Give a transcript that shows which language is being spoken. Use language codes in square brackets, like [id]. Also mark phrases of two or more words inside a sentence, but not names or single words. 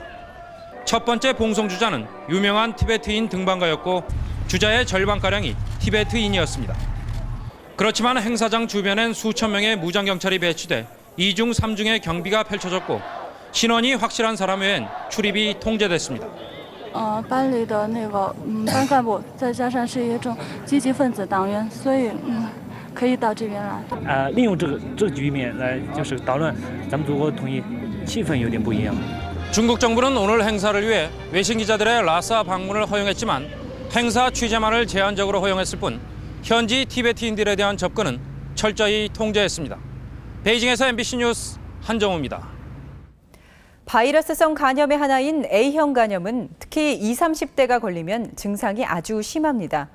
[ko] 첫 번째 봉송주자는 유명한 티베트인 등반가였고 주자의 절반가량이 티베트인이었습니다. 그렇지만 행사장 주변엔 수천 명의 무장경찰이 배치돼 2중 3중의 경비가 펼쳐졌고 신원이 확실한 사람 외엔 출입이 통제됐습니다. [zh] 班里的那个班干部，再加上是一种积极分子党员，所以可以到这边来。利用这个局面来就是捣乱咱们祖国统一，气氛有点不一样。 [ko] 중국 정부는 오늘 행사를 위해 외신 기자들의 라사 방문을 허용했지만 행사 취재만을 제한적으로 허용했을 뿐 현지 티베트인들에 대한 접근은 철저히 통제했습니다. 베이징에서 MBC 뉴스 한정우입니다. 바이러스성 간염의 하나인 A형 간염은 특히 20, 30대가 걸리면 증상이 아주 심합니다.